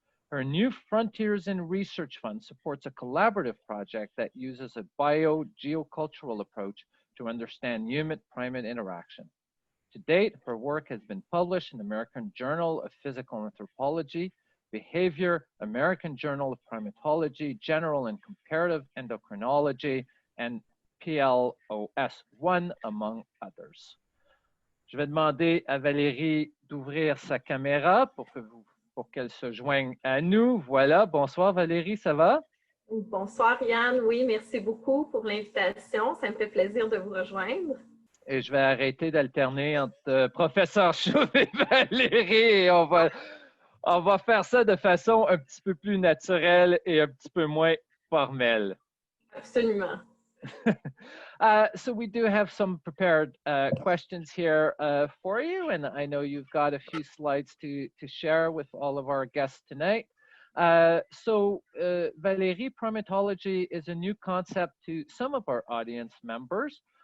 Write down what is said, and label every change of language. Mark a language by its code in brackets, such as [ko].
[en] Her New Frontiers in Research Fund supports a collaborative project that uses a biogeocultural approach to understand human-primate interaction. To date, her work has been published in the American Journal of Physical Anthropology, Behavior, American Journal of Primatology, General and Comparative Endocrinology, and PLOS1, among others. [fr] Je vais demander à Valérie d'ouvrir sa caméra pour qu'elle se joigne à nous. Voilà, bonsoir Valérie, ça va? Bonsoir Yann, oui, merci beaucoup pour l'invitation. Ça me fait plaisir de vous rejoindre. Et je vais arrêter d'alterner entre professeur Schoof et Valérie et on va faire ça de façon un petit peu plus naturelle et un petit peu moins formelle. Absolument. [en] So we do have some prepared questions here for you, and I know you've got a few slides to share with all of our guests tonight. Valérie, primatology is a new concept to some of our audience members.